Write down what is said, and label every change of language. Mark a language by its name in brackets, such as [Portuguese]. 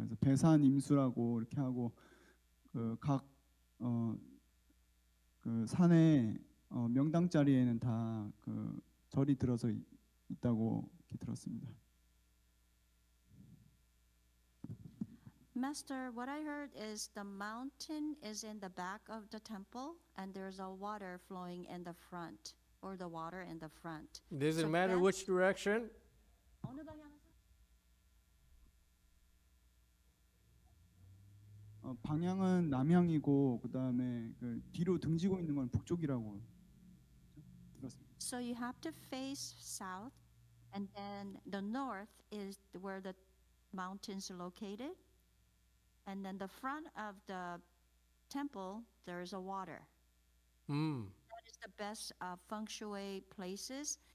[Korean] 그래서 배산 임수라고 이렇게 하고 각 산의 명당 자리에는 다 절이 들어서 있다고 들었습니다. [English] Master, what I heard is the mountain is in the back of the temple and there's a water flowing in the front, or the water in the front. Doesn't matter which direction? [Korean] 어느 방향에서? 방향은 남향이고 그다음에 그 뒤로 등지고 있는 건 북쪽이라고 들었습니다. [English] So you have to face south, and then the north is where the mountains are located. And then the front of the temple, there is a water. That is the best feng shui places.